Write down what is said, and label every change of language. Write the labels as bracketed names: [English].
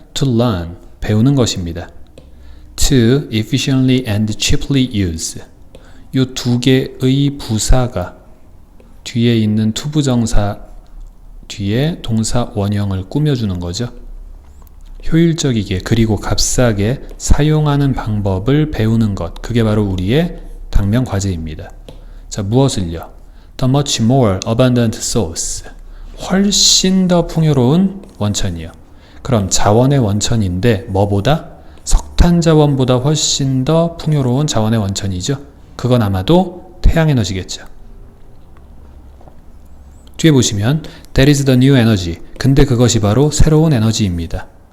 [English] To learn, [Korean] 배우는 것입니다. [English] To efficiently and cheaply use, [Korean] 이 두 개의 부사가 뒤에 있는 투부정사 뒤에 동사 원형을 꾸며주는 거죠. 효율적이게 그리고 값싸게 사용하는 방법을 배우는 것, 그게 바로 우리의 당면 과제입니다. 자, 무엇을요? [English] The much more abundant source, [Korean] 훨씬 더 풍요로운 원천이요. 그럼 자원의 원천인데 뭐보다? 석탄자원보다 훨씬 더 풍요로운 자원의 원천이죠. 그건 아마도 태양에너지겠죠. 뒤에 보시면 [English] That is the new energy, [Korean] 근데 그것이 바로 새로운 에너지입니다.